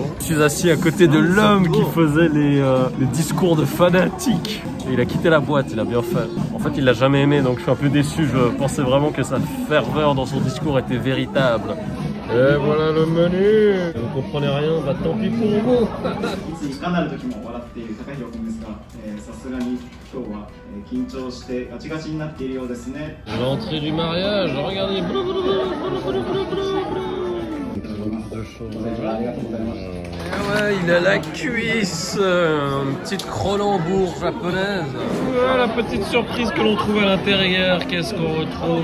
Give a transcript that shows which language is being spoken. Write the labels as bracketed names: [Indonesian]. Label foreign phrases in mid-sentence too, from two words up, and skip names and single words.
[French] Je suis assis à côté de l'homme qui faisait les discours de fanatiques. Et il a quitté la boîte, il a bien fait. En fait, il l'a jamais aimé, donc je suis un peu déçu. Je pensais vraiment que sa ferveur dans son discours était véritable. Et voilà le menu. Vous comprenez rien, bah tant pis pour vous. [Japanese] いつかなる時も笑っている高弘君ですが、さすがに今日は緊張してガチガチになっているようですね。 [French] L'entrée du mariage, regardez. Ouais, il a la cuisse, une petite Cronenbourg japonaise. Voilà la petite surprise que l'on trouve à l'intérieur. Qu'est-ce qu'on retrouve?